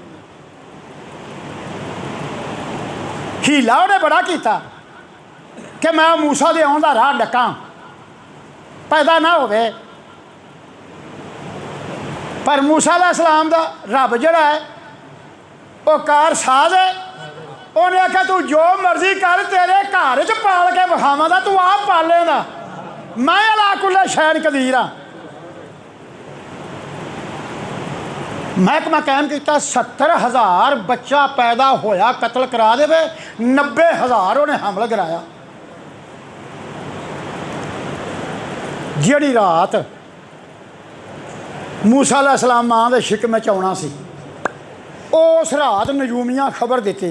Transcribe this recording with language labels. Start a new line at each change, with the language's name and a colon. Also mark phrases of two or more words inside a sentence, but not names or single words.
Punjabi: حیلہ انہیں بڑا کیا کہ میں موسیٰ دے آون دا راہ ڈکا، پیدا نہ ہووے. پر موسیٰ علیہ‌السلام دا رب جیہڑا ہے وہ کار ساز ہے. انہیں آکھیا تو جو مرضی کر، تیرے گھر چ پال کے وکھاواں دا، تو آپ پالیں گا، میں
Arabic: على كل شيء قدير
Punjabi: ہاں. محکمہ قائم کیا. 70,000 بچہ پیدا ہویا قتل کرا دے، 90,000 انہیں حمل کرایا. جیہڑی رات موسیٰ علیہ‌السلام ماں دے شکم چ آونا سی، اس رات نجومیاں خبر دی.